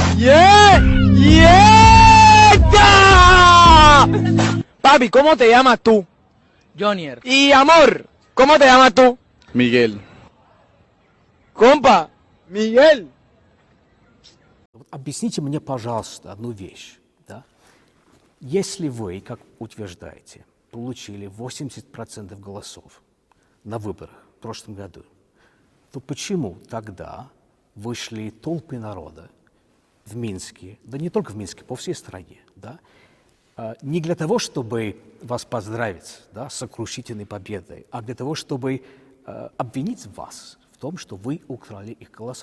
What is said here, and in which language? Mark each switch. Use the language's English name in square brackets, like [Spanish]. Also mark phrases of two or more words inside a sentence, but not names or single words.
[Spanish] Papi, ¿cómo te llamas tú? Jonier. Y amor, ¿cómo te llamas tú? Miguel. Compa, Miguel. [Russian] Объясните мне, пожалуйста, одну вещь. Да? Если вы, как утверждаете, получили 80% голосов на выборах в прошлом году, то почему тогда вышли толпы народа в Минске, да не только в Минске, по всей стране, да, не для того, чтобы вас поздравить, да, с сокрушительной победой, а для того, чтобы обвинить вас в том, что вы украли их голоса?